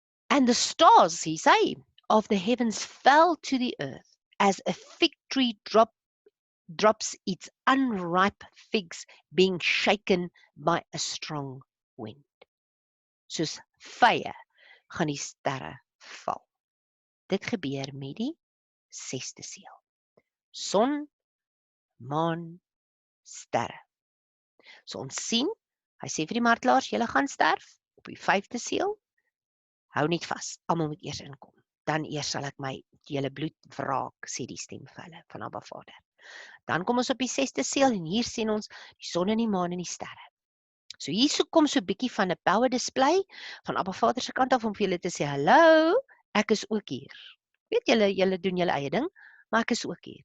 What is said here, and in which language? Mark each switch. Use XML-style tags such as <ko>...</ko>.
<en>And the stars, he say, of the heavens fell to the earth as a fig tree drops its unripe figs being shaken by a strong wind.</en> <af>Soos vye gaan die sterre val. Dit gebeur met die 6de seël. Son, maan, sterre. So ons sien, hy sê vir die martelaars, julle gaan sterf op die 5de seël. Hou net vas, almal moet eers inkom. Dan eers sal ek my julle bloed wraak, sê die stem vir hulle van Abba Vader. Dan kom ons op die 6de seël en hier sien ons die son en die maan en die sterre. So hier kom so 'n bietjie van 'n power display van Abba Vader se kant af om vir julle te sê, hallo, ek is ook hier. Weet julle doen julle eie ding, maar ek is ook hier.</af>